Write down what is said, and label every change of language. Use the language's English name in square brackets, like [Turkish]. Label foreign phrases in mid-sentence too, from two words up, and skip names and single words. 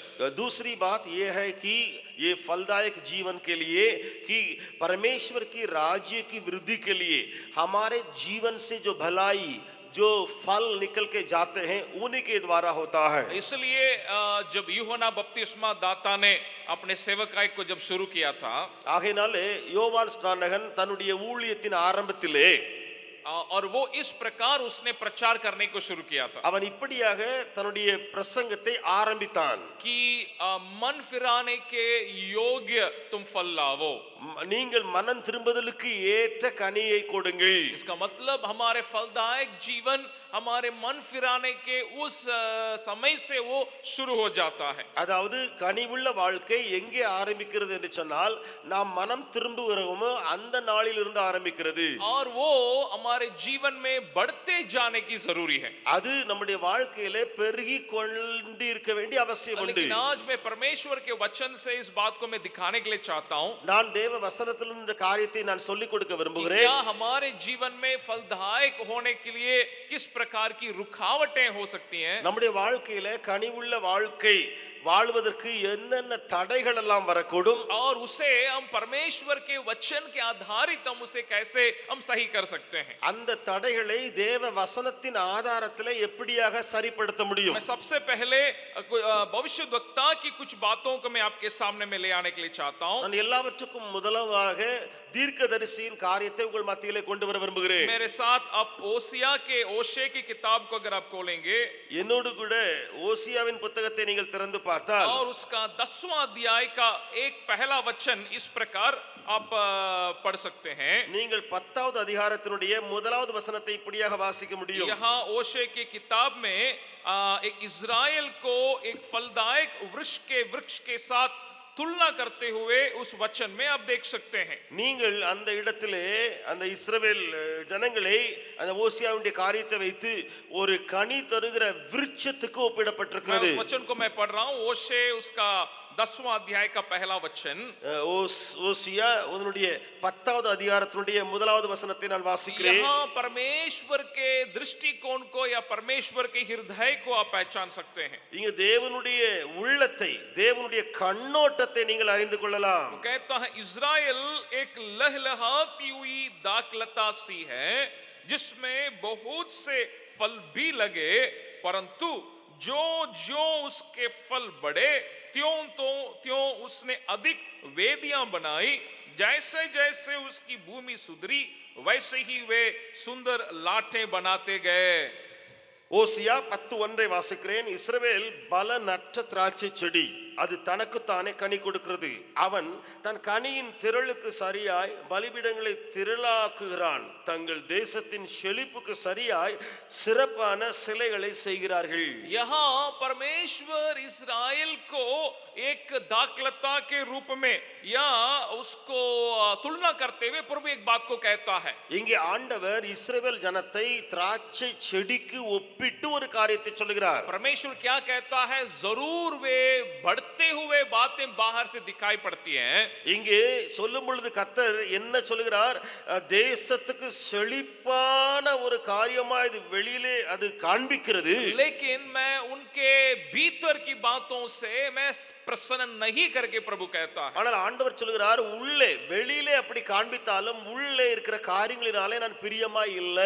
[Hindi] दूसरी बात यह है कि ये फलदायक जीवन के लिए कि परमेश्वर की राज्य की वृद्धि के लिए हमारे जीवन से जो भलाई जो फल निकल के जाते हैं उन्हीं के द्वारा होता है. इसलिए जब यूहन्ना बपतिस्मा दाता ने अपने सेवकाई को जब शुरू किया था, [Tamil] ஆகையினாலே யோவான் ஸ்நானகன் தன்னுடைய ஊழியத்தின் ஆரம்பத்திலே [Hindi] और वो इस प्रकार उसने प्रचार करने को शुरू किया था [Tamil] அவன் இப்படியாக தன்னுடைய பிரசங்கத்தை ஆரம்பித்தான். [Hindi] कि मन फिराने के योग्य तुम फल लावो. [Tamil] நீங்கள் மனம் திரும்புதலுக்கு ஏற்ற கனியை கொடுங்கள். [Hindi] इसका मतलब हमारे फलदायक जीवन हमारे मन फिराने के उस समय से वो शुरू हो जाता है. [Tamil] அதாவது கனிவுள்ள வாழ்க்கை எங்கே ஆரம்பிக்கிறது என்று சொன்னால் நாம் மனம் திரும்புகிறோமோ அந்த நாளில் இருந்து ஆரம்பிக்கிறது. [Hindi] और वो हमारे जीवन में बढ़ते जाने की जरूरी है. [Tamil] அது நம்முடைய வாழ்க்கையிலே பெருகி கொண்டிருக்க வேண்டிய அவசியம் உண்டு. [Hindi] लेकिन आज मैं परमेश्वर के वचन से इस बात को मैं दिखाने के लिए चाहता हूँ. [Tamil] நான் தேவ வசனத்திலிருந்து இந்த காரியத்தை நான் சொல்லிக் கொடுக்க விரும்புகிறேன். [Hindi] क्या हमारे जीवन में फलदायक होने के लिए किस प्रकार की रुकावटें हो सकती हैं. [Tamil] நம்முடைய வாழ்க்கையில கனிவுள்ள வாழ்க்கை வாழ்வதற்கு என்னென்ன தடைகள் எல்லாம் வரக்கூடும், [Hindi] और उसे हम परमेश्वर के वचन के आधारित हम उसे कैसे हम सही कर सकते हैं. [Tamil] அந்த தடைகளை தேவ வசனத்தின் ஆதாரத்திலே எப்படியாக சரிப்படுத்த முடியும். [Hindi] मैं सबसे पहले भविष्यद्वक्ता की कुछ बातों को मैं आपके सामने में ले आने के लिए चाहता हूं. [Tamil] நான் எல்லாவற்றுக்கும் முதலாக தீர்க்கதரிசியின் காரியத்தை உங்கள் மத்தியிலே கொண்டு வர விரும்புகிறேன். [Hindi] मेरे साथ आप ओशे की किताब को अगर आप खोलेंगे [Tamil] என்னோடு கூட ஓசியாவின் புத்தகத்தை நீங்கள் திறந்து பார்த்தால் [Hindi] और उसका 10वां अध्याय का एक पहला वचन इस प्रकार आप पढ़ सकते हैं. [Tamil] நீங்கள் 10வது அதிகாரத்தினுடைய முதலாவது வசனத்தை இப்படியாக வாசிக்க முடியும். [Hindi] यहाँ ओशे की किताब में एक इज़राइल को एक फलदायक वृक्ष के साथ तुलना करते हुए उस वचन में आप देख सकते हैं. [Tamil] நீங்கள் அந்த இடத்திலே அந்த இஸ்ரவேல் ஜனங்களை அந்த ஓசியாவுடைய காரியத்தை வைத்து ஒரு கனி தருகிற விருட்சத்துக்கு ஒப்பிடப்பட்டிருக்கிறது. [Hindi] वचन को मैं पढ़ रहा हूं. ओशे उसका 10वां अध्याय का पहला वचन, [Tamil] ஓசியா உன்னுடைய 10வது அதிகாரத்தினுடைய முதலாவது வசனத்தை நான் வாசிக்கிறேன். [Hindi] यहाँ परमेश्वर के दृष्टिकोण को या परमेश्वर के हृदय को आप पहचान सकते हैं. [Tamil] இங்க தேவனுடைய உள்ளத்தை, தேவனுடைய கண்ணோட்டத்தை நீங்கள் அறிந்து கொள்ளலாம். [Hindi] कहता है इज़राइल एक लहलहाती हुई दाखलता सी है जिसमें बहुत से फल भी लगे, परंतु जो जो उसके फल बढ़े त्यों उसने अधिक वेदियां बनाई. जैसे जैसे उसकी भूमि सुधरी वैसे ही वे सुंदर लाठें बनाते गए. [Tamil] ஓசியா 10:1 வாசிக்கிறேன். இஸ்ரவேல் பலனற்ற திராட்சை செடி, அது தனக்குத்தானே கனி கொடுக்கிறது. அவன் தன் கனியின் திரளுக்கு சரியாய் பலிபீடங்களை திரளாக்குகிறான். தங்கள் தேசத்தின் செழிப்புக்கு சரியாய் சிறப்பான சிலைகளை செய்கிறார்கள். [Hindi] यहाँ परमेश्वर इस्राएल को एक दाखलता के रूप में या उसको तुलना करते हुए प्रभु एक बात को कहता है. [Tamil] இங்கே ஆண்டவர் இஸ்ரவேல் ஜனத்தை திராட்சை செடிக்கு ஒப்பிட்டு ஒரு காரியத்தை சொல்லுகிறார். [Hindi] परमेश्वर क्या कहता है, जरूर वे बढ़ते हुए बातें बाहर से दिखाई पड़ती हैं. [Tamil] இங்கே சொல்லும் பொழுது கர்த்தர் என்ன சொல்லுகிறார்? தேசத்துக்கு செழிப்பான ஒரு காரியமா இது வெளியிலே அது காண்பிக்கிறது. [Hindi] लेकिन मैं उनके भीतर की बातों से मैं प्रसन्न नहीं करके प्रभु कहता है. [Tamil] ஆனால் ஆண்டவர் சொல்லுகிறார், உள்ளே வெளியிலே அப்படி காண்பித்தாலும் உள்ளே இருக்கிற காரியங்களினாலே நான் பிரியமாய் இல்லை.